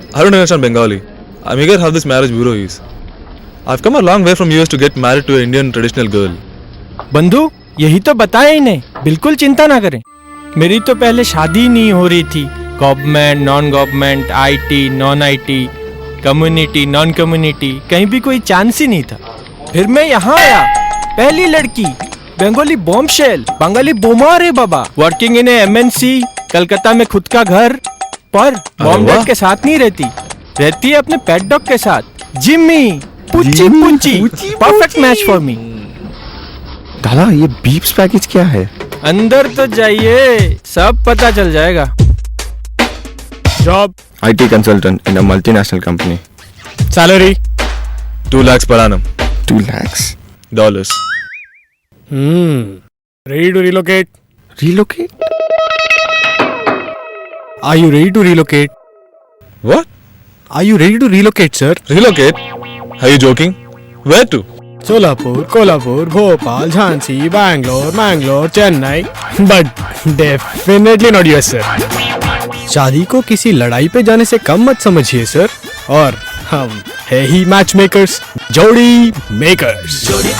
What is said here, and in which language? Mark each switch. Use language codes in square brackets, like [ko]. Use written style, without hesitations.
[en] I don't understand Bengali. I'm eager how this marriage bureau is. I've come a long way from US to get married to an Indian traditional girl. [hi] बंधु, यही तो बताया ही नहीं. बिल्कुल चिंता ना करें. मेरी तो पहले शादी ही नहीं हो रही थी. Government, non government, IT, non IT, community, non community, कहीं भी कोई चांस ही नहीं था. फिर मैं यहाँ आया, पहली लड़की, बंगाली बॉम्बशेल, बंगाली बोमार है बाबा. [en] working in MNC, [hi] कलकत्ता में खुद का घर, पर मॉम डैड के साथ नहीं रहती. रहती है अपने पेट डॉग के साथ, Jimmy. [en] पुच्ची पुच्ची, perfect match for me. [hi] दादा, ये बीप्स पैकेज क्या है? अंदर तो जाइए, सब पता चल जाएगा. Job, [en] IT consultant in a multinational company. [hi] Salary [en] 2 lakhs per annum. 2 lakhs. Dollars. ready to relocate? Relocate? Are you ready to relocate? What? Are you ready to relocate, sir? Relocate? Are you joking? Where to? [hi] Solapur, Kolhapur, Bhopal, Jhansi, Bangalore, Mangalore, Chennai, [en] But definitely not US, sir. [hi] शादी को किसी लड़ाई पे जाने से कम मत समझिए, sir. और हम है ही मैच मेकर्स, जोड़ी मेकर्स.